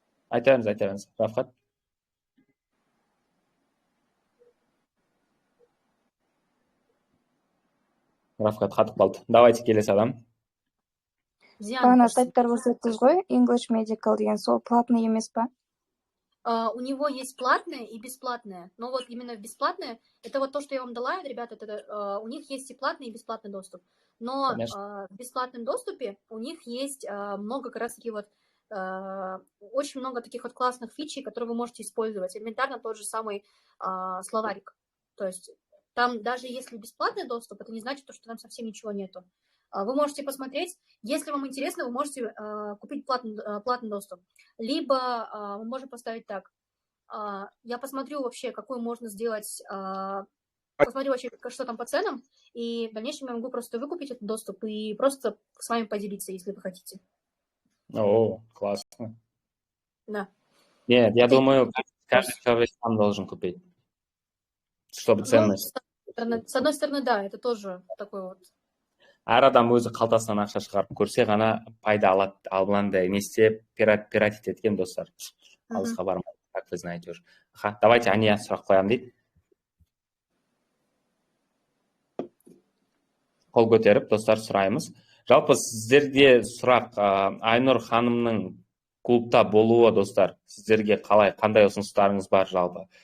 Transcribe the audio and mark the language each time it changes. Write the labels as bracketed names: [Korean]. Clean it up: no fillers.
[Kazakh] айтамыз. Рахмат. Рафхат қатып қалды. [Russian] Давайте [Kazakh] келесі адам. Бағана сайттар көрсеттіңіз ғой, English Medical деген, сол [Russian] платный [Kazakh] емес па? [Russian] У него есть платное и бесплатное. Но вот именно бесплатное, это вот то, что я вам дала, ребята, это, у них есть и платный, и бесплатный доступ. Но в бесплатном доступе у них есть много как раз таки вот, очень много таких вот классных фичей, которые вы можете использовать. Элементарно тот же самый словарик. То есть там даже если бесплатный доступ, это не значит, что там совсем ничего нету. Вы можете посмотреть, если вам интересно, вы можете купить платный доступ. Либо мы можем поставить так. Я посмотрю вообще, какую можно сделать, посмотрю вообще, что там по ценам, и в дальнейшем я могу просто выкупить этот доступ и просто с вами поделиться, если вы хотите. О, классно. Да. Нет, я думаю, каждый человек сам должен купить, чтобы ценность. С одной стороны, да, это тоже такой вот. [Kazakh] Әр адам өзі қалтасынан ақша шығарып көрсе ғана пайда алады. Ал мынандай не істеп, пиратить еткен достар. Алысқа бармайды, [Russian] как вы знаете уже. Давайте [Kazakh] Ания сұрақ қоямын дейді. Қол көтеріп, достар, сұраймыз. Жалпы сіздерге сұрақ, Айнұр ханымның клубта болуы, достар, сіздерге қандай ұсыныстарыңыз бар жалпы?